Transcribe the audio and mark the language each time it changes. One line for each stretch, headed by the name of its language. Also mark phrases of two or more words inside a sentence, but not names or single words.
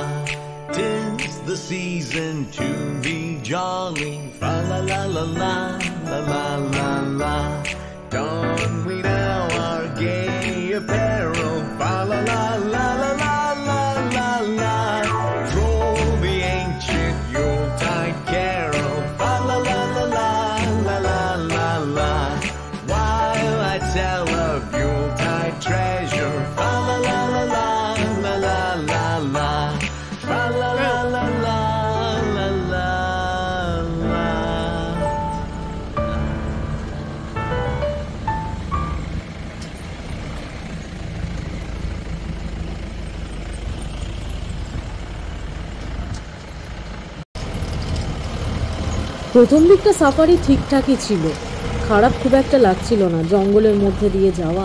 English: 'Tis the season to be jolly, fa la la la la la la la la. Don we now our gay apparel, fa la la la la la la la la. Troll the ancient Yuletide carol, fa la la la la la la la la. While I tell of Yuletide treasure, fa la la la la la la la la, fa la la la la la la la.
Bangla: প্রথম দিকটা সাফারি ঠিকঠাকই ছিল, খারাপ খুব একটা লাগছিল না জঙ্গলের মধ্যে দিয়ে যাওয়া।